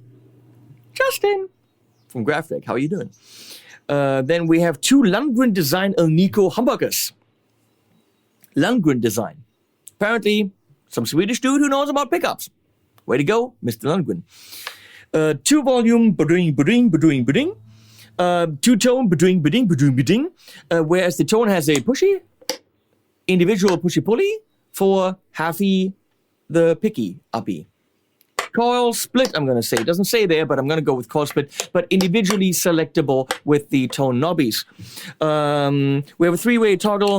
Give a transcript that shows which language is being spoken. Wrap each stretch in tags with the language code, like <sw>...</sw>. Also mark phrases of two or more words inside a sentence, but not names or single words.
<en>Justin from Graphtec, how are you doing? Then we have 2 Lundgren Design El Nico humbuckers. Lundgren Design. Apparently, some Swedish dude who knows about pickups. Way to go, Mr. Lundgren. 2-volume, ba-ding, ba-ding, ba-ding, ba-ding. 2-tone, ba-ding, ba-ding, ba-ding, ba-ding. Whereas the tone has a pushy, individual pushy-pulley for halfy, the picky, uppy. Coil split, I'm going to say. It doesn't say there, but I'm going to go with coil split. But individually selectable with the tone knobbies. We have a 3-way toggle.</en>